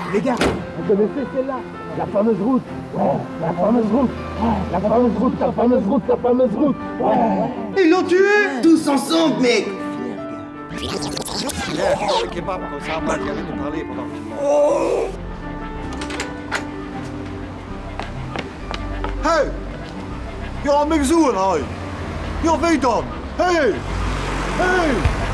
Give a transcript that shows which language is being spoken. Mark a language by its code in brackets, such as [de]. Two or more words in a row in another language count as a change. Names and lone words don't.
[fr] Les gars, vous connaissez celle-là? La fameuse route. La fameuse route. La fameuse route, la fameuse route, la fameuse route. Ils l'ont tué tous ensemble, mec. Tiens, je te donne le kebab, comme ça, moi, tu arrêtes de parler pendant que tu manges. Hey! [sv] Jag har Mexuel här! Jag vet han! Hej! Hej!